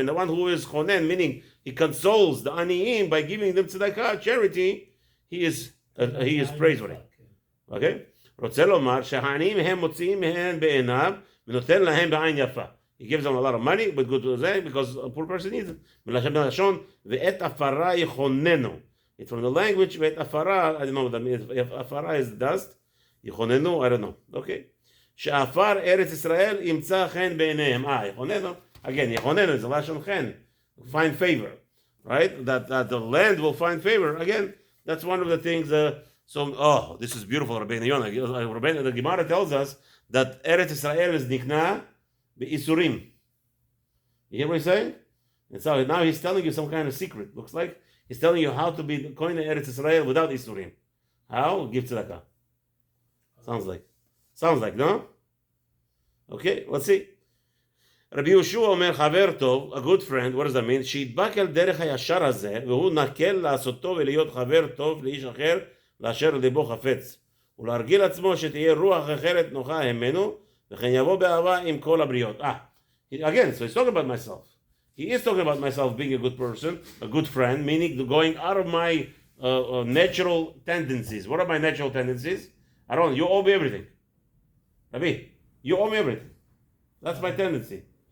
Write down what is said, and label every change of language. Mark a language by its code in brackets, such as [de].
[en] And the one who is chonen, meaning he consoles the עניים by giving them tzedakah, charity, he is praiseworthy. Okay? [he] רוצה לומר שהעניים הם מוציאים מהם בעיניו ונותן להם בעין יפה. [en] He gives them a lot of money, but good to say, because a poor person needs it. [he] מלשון ואת עפרה יכוננו. [en] It's from the language, afara, I don't know what that means. If afara is dust, yichonenu, I don't know. Okay. She'afar Eretz Israel imtza chen beinehem. Yichonenu. Again, yichonenu is a lashon chen. Find favor. Right? That the land will find favor. Again, that's one of the things So, this is beautiful, Rabeinu Yonah. The Gemara tells us that Eretz Israel is nikna be'isurim. You hear what he's saying? And so now he's telling you some kind of secret. Looks like he's telling you how to be koine Eretz Israel without isurim. How? Give tzedakah. Sounds like, no? Okay, let's see. Rabbi Yehoshua Omer Chaver Tov, a good friend, what does that mean? [he] שידבק אל דרך הישר הזה, והוא נקל לעשותו ולהיות חבר טוב לאיש אחר, לאשר ליבו חפץ. ולהרגיל עצמו שתהיה רוח אחרת נוחה ממנו, וכן יבוא באהבה עם כל הבריות. [en] Again, so he's talking about myself. He is talking about myself being a good person, a good friend, meaning going out of my natural tendencies. What are my natural tendencies? I don't know, you owe me everything. Rabbi, you owe me everything. That's my tendency.